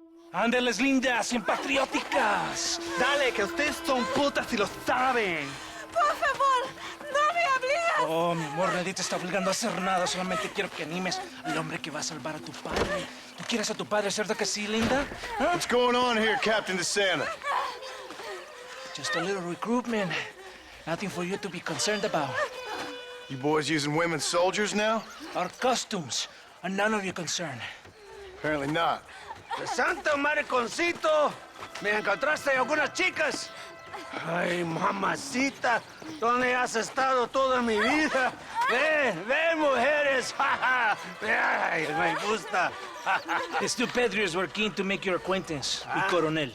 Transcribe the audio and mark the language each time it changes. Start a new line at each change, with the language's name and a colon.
Spanish: Ándeles, lindas, bien patrióticas. Dale, que ustedes son putas y lo saben. Por favor, no me obligues. Oh, mi amor, nadie te está obligando a hacer nada. Solamente quiero que animes al hombre que va a salvar a tu padre. ¿Tú quieres a tu padre, cierto que sí, linda? ¿Ah?
English: What's going on here, Captain DeSanta? Just a little recruitment. Nothing for you to be concerned about. You boys using women soldiers now? Our costumes are none of your concern. Apparently not.
Spanish: ¡Santo mariconcito! ¿Me encontraste algunas chicas? Ay, mamacita, ¿dónde has estado toda mi vida? Ven, mujeres. Ay, me gusta.
English: These two patriots were keen to make your acquaintance with Coronel.